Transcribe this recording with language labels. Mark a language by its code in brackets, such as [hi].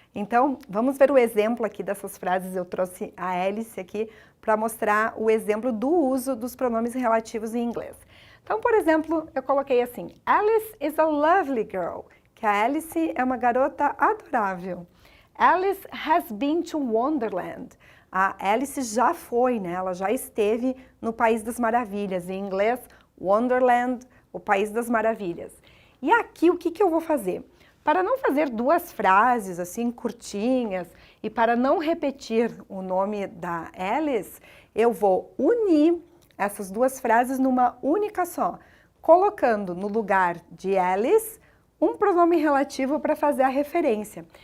[pt] Então, vamos ver o exemplo aqui dessas frases. Eu trouxe a Alice aqui para mostrar o exemplo do uso dos pronomes relativos em inglês. Então, por exemplo, eu coloquei assim, [en] Alice is a lovely girl, [pt] que a Alice é uma garota adorável. [en] Alice has been to Wonderland. [pt] A Alice já foi, né? Ela já esteve no País das Maravilhas. Em inglês, Wonderland, o País das Maravilhas. E aqui, o que eu vou fazer? Para não fazer duas frases assim curtinhas e para não repetir o nome da Alice, eu vou unir essas duas frases numa única só, colocando no lugar de Alice um pronome relativo para fazer a referência.